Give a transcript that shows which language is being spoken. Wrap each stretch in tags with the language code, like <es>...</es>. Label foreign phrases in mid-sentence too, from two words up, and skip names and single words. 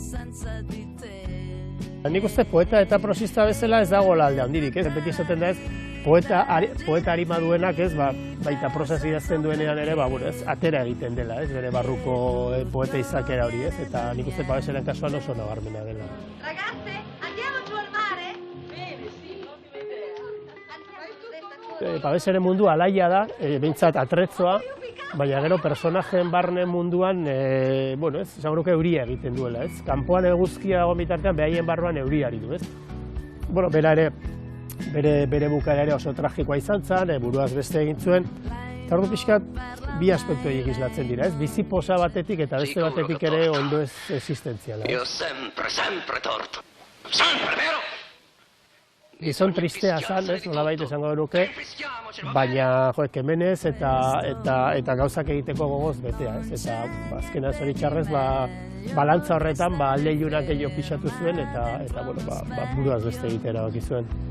<eu>Nik uste poeta eta prosista bezala ez dago alde handirik, ez? Beti esaten da ez, poeta arima duenak, ez? Baita prosaz idazten duenean ere, ez? Atera egiten dela, ez? Bere barruko poeta izakera hori, ez? Eta nik uste Paveseren kasuan oso nabarmena dela.</eu> <it>Ragazze, andiamo giù al mare?</it> <eu>Paveseren mundu alaia da, behintzat atretzoa, baina gero personajeen barne munduan, esango nuke euria egiten duela, ez? Kanpoan eguzkia dago bitartean, behaien barruan euriari du, ez? Bera ere, bere bukaera ere oso tragikoa izan zen, buruaz beste egin zuen, eta ordu pixkat, bi aspektu egin islatzen dira, ez? Bizi posa batetik eta beste batetik ere ondo ez existentziala.</eu> <it>Io sempre torto, sempre vero!</it> <eu>Gizon tristea zan, ez, nolabait esango genuke, baina kemenez eta gauzak egiteko gogoz betea, ez? Eta azkena zoritxarrez, balantza horretan, alde ilunak gehiago pixatu zuen eta buruaz beste egitera baki zuen.</eu>